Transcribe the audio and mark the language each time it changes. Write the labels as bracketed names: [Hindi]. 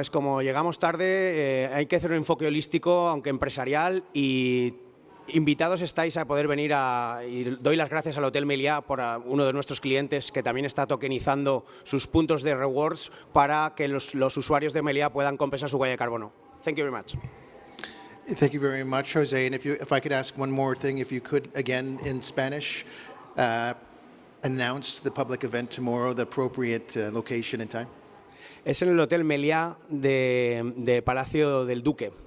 [Spanish] Es como llegamos tarde, hay que hacer un enfoque holístico, aunque empresarial, y invitados estáis a poder venir y doy las gracias al Hotel Meliá por uno de nuestros clientes que también está tokenizando sus puntos de rewards para que los usuarios de Meliá puedan compensar su huella de carbono. [English] Thank you very much. Thank you very much, Jose. And if I could ask one more thing, if you could, again, in Spanish, announce the public event tomorrow, the appropriate location and time. [Spanish] Es en el Hotel Meliá de Palacio del Duque.